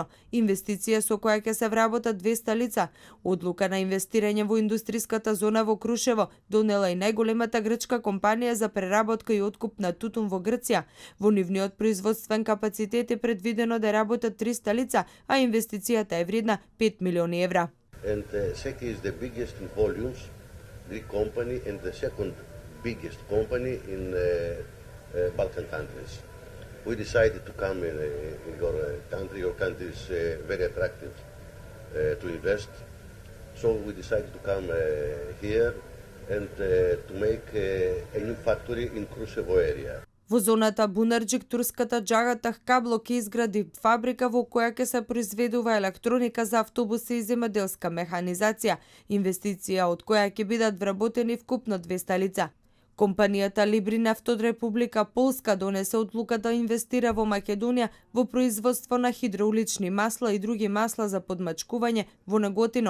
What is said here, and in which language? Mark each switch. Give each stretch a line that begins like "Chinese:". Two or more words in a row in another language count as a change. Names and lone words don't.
Macedonian: Инвестиција со која ќе се вработат 200 лица. Одлука на инвестирање во индустриската зона во Крушево донела и најголемата грчка компанија за преработка и откуп на тутун во Грција. Во нивниот производствен капацитет е предвидено да работат 300 лица, а инвестицијата е вредна 5 милиони евра.
English: And SEK is the biggest in volumes, Greek company, and the second biggest company in Balkan countries. We decided to come in your country. Your country is very attractive to invest. So we decided to come here and to make a new factory in Kruševo area.
Macedonian: Во зоната Бунарџик турската Джагатах Кабло ќе изгради фабрика во која ќе се произведува електроника за автобуси и земјоделска механизација, инвестиција од која ќе бидат вработени вкупно 200 лица. Компанијата Либринефт од Република Полска донесе одлука да инвестира во Македонија во производство на хидроулични масла и други масла за подмачкување во Неготино.